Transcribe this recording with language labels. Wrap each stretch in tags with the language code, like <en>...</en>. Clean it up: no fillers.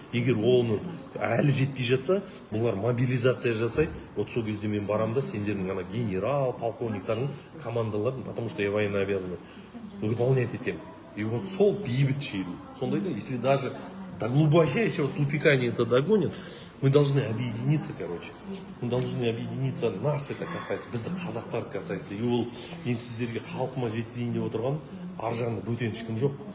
<kk>Егер оны әлі жетпей жатса, бұлар мобилизация жасайды. Вот сол кезде мен барам да, сендердің ана генерал, полковниктардың командаларын,</kk> <ru>потому что я военно обязанный,</ru> <kk>выполнять етем.</kk> <ru>И вот</ru> <kk>сол бейбіт шеру. Сондай да,</kk> <ru>если даже до глубочайшего тупика они это догонят, мы должны объединиться, короче. Мы должны объединиться, нас это касается,</ru> <kk>бізді қазақтарды</kk> <ru>касается.</ru> <kk>И ол мен сіздерге халқыма жеткізейін деп отырған, ар жағында бөтен ешкім жоқ.</kk>